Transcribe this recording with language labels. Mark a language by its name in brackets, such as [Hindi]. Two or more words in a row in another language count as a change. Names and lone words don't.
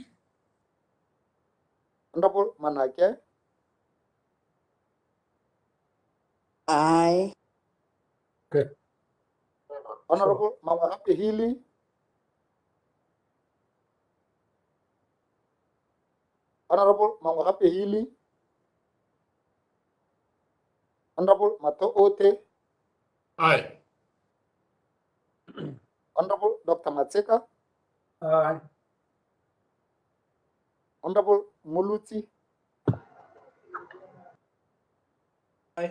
[English] Honorable Manake. Aye. Good. Honorable Mama Happy Healy. Honorable Mama Happy Healy. Honorable Mato Ote. Aye. Honorable Dr. Matseka. Aye. Honorable Muluti. Aye.